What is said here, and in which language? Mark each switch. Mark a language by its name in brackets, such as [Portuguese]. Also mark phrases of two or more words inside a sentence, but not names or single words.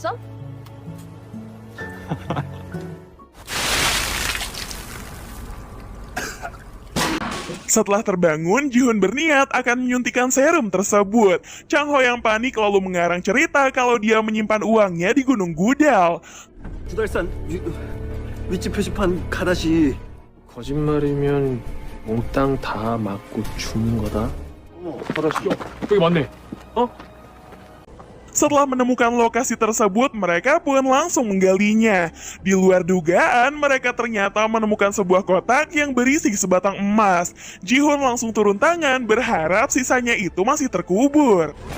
[Indonesian] Setelah terbangun, Ji-hoon berniat akan menyuntikkan serum tersebut. Chang-ho yang panik lalu mengarang cerita kalau dia menyimpan uangnya di Gunung Gudal. [Korean] 구달산 위치 표시판 가다시. 거짓말이면 몽땅 다 맞고 죽는 거다. 여기 맞네. [Indonesian] Setelah menemukan lokasi tersebut, mereka pun langsung menggalinya. Di luar dugaan, mereka ternyata menemukan sebuah kotak yang berisi sebatang emas. Ji-hoon langsung turun tangan, berharap sisanya itu masih terkubur.